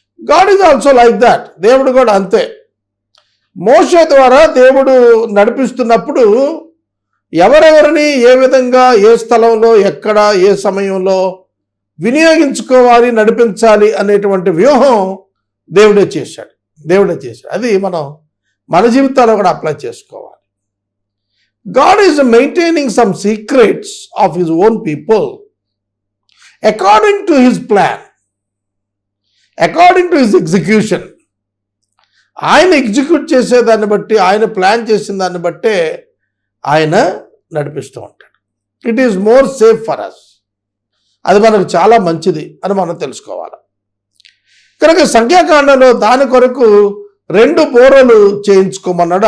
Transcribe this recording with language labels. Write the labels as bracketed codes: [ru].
[te] God is also like that. దేవుడు కూడా అంతే. మోషే ద్వారా దేవుడు నడిపిస్తున్నప్పుడు ఎవరెవరిని ఏ విధంగా ఏ స్థలంలో ఎక్కడ ఏ సమయంలో వినియోగించుకోవాలి, నడిపించాలి అనేటువంటి వ్యూహం దేవుడే చేశాడు. అది మనం మన జీవితాల్లో కూడా అప్లై చేసుకోవాలి. [en] God is maintaining some secrets of his own people according to his plan, according to his execution. [te] ఆయన ఎగ్జిక్యూట్ చేసేదాన్ని బట్టి, ఆయన ప్లాన్ చేసిన దాన్ని బట్టే ఆయన నడిపిస్తూ ఉంటాడు. It is more safe for us. అది మనకు చాలా మంచిది అని మనం తెలుసుకోవాలి. కనుక సంఖ్యాకాండంలో దాని కొరకు 2 బోరలు చేయించుకోమన్నాడు.